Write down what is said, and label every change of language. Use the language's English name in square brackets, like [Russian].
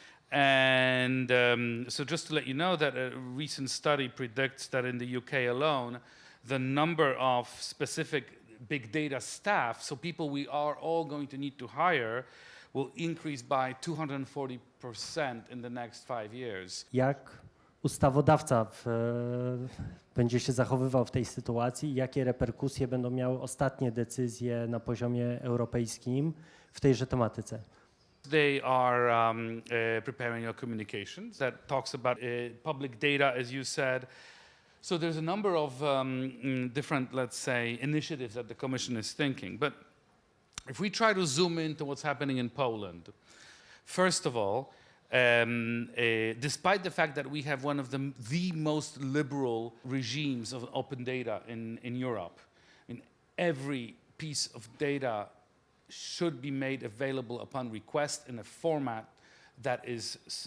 [English] And so just to let you know that a recent study predicts that in the UK alone, the number of specific big data staff, so people we are all going to need to hire, will increase by 240% in the next 5 years. [Polish] Jak ustawodawca będzie się zachowywał w tej sytuacji? Jakie reperkusje będą miały ostatnie decyzje na poziomie europejskim w tejże tematyce? [English] They are preparing a communication that talks about public data, as you said. So there's a number of different, let's say, initiatives that the Commission is thinking. But if we try to zoom into what's happening in Poland, first of all, despite the fact that we have one of the most liberal regimes of open data in Europe, in every piece of data should be made available upon request in a format that is